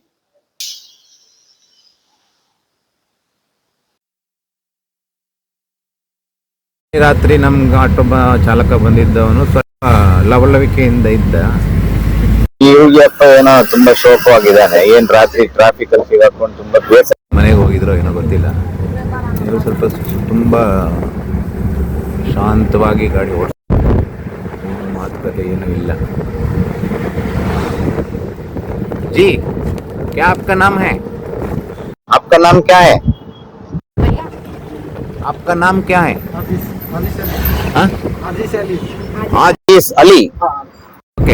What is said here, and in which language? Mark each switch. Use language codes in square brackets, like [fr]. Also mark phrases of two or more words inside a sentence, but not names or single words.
[kn] ರಾತ್ರಿ ನಮ್ಗೆ ಆಟೋ ಚಾಲಕ ಬಂದಿದ್ದವನು ಸ್ವಲ್ಪ ಲವಲವಿಕೆಯಿಂದ ಇದ್ದ. ಈ ಹುಡುಗಿಯಪ್ಪ ಏನೋ ತುಂಬಾ ಶೋಕವಾಗಿದ್ದಾನೆ. ಏನ್ ರಾತ್ರಿ ಟ್ರಾಫಿಕ್ ಅಲ್ಲಿ ಸಿಗಾಕೊಂಡು ತುಂಬಾ ಬೇಸರ. ಮನೆಗೆ ಹೋಗಿದ್ರೋ ಏನೋ ಗೊತ್ತಿಲ್ಲ. ಇದು ಸ್ವಲ್ಪ ತುಂಬಾ ಶಾಂತವಾಗಿ ಗಾಡಿ ಓಡಿಸ್ತಾರೆ, ಮಾತುಕತೆ ಏನೂ ಇಲ್ಲ. [hi] जी, क्या आपका नाम है? आपका नाम क्या है? आपका नाम क्या है? हाँ? आजीज अली। ओके,